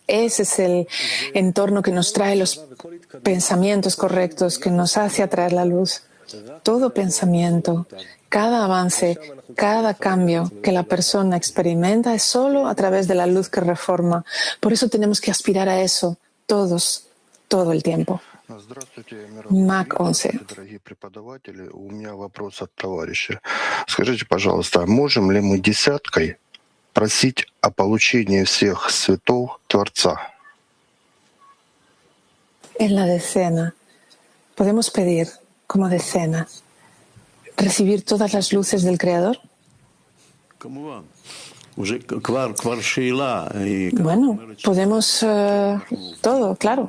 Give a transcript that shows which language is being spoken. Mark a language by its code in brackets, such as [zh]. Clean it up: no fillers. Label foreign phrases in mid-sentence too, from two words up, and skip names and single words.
[es] Ese es el entorno que nos trae los pensamientos correctos, que nos hace atraer la luz. Todo pensamiento, cada avance, cada cambio que la persona experimenta es solo a través de la luz que reforma. Por eso tenemos que aspirar a eso todos, todo el tiempo. Mac 11. [ru] Дорогие преподаватели, у меня вопрос от товарища. Скажите, пожалуйста, можем ли мы десяткой просить о получении всех светов Творца? [es] En la decena, podemos pedir como decena recibir todas las luces del Creador. Bueno, podemos todo, claro.